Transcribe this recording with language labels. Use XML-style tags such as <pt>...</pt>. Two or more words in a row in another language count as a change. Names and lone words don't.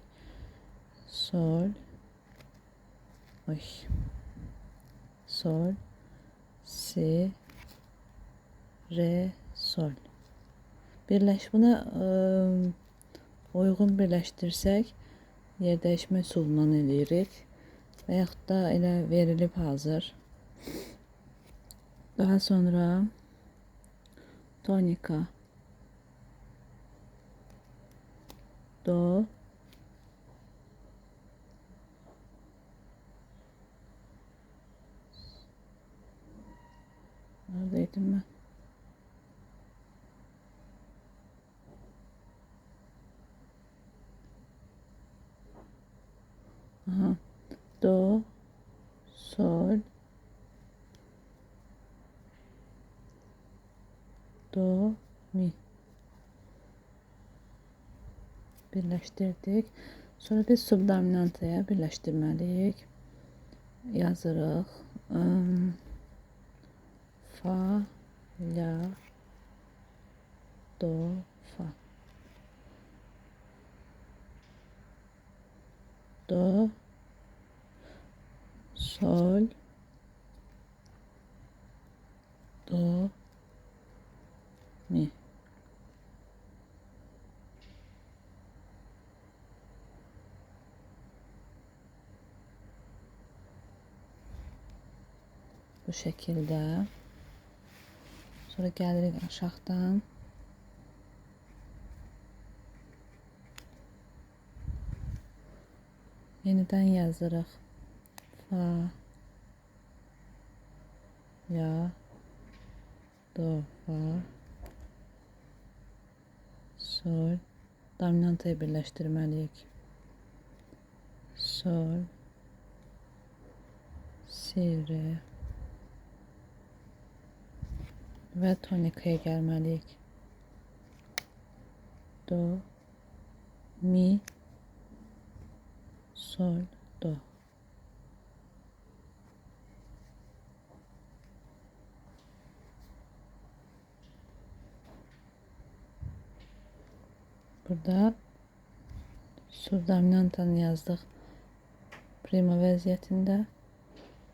<az>Sol, oy, sol, si, re, sol. Buna uyğun birləşdirsək, yer dəyişmə üsulundan eləyirik və yaxud da elə verilib hazır. Daha sonra tonika, do,</az> <tr>neredeydim ben?</tr> <az>Aha. Do, sol, do, mi. Birləşdirdik. Sonra biz subdominantaya birləşdirməliyik. Yazırıq. Fa, la, do, fa. Do, sol, do, mi. Bu şəkildə. Sonra gəlirik aşağıdan. Yenidən yazırıq. Fa, la, do, fa, sol. Dominantayı birləşdirməliyik. Sol, si, re. Və tonikaya gəlməliyik. Do, mi, sol, do. Burada subdominantanı yazdıq prima vəziyyətində.</az>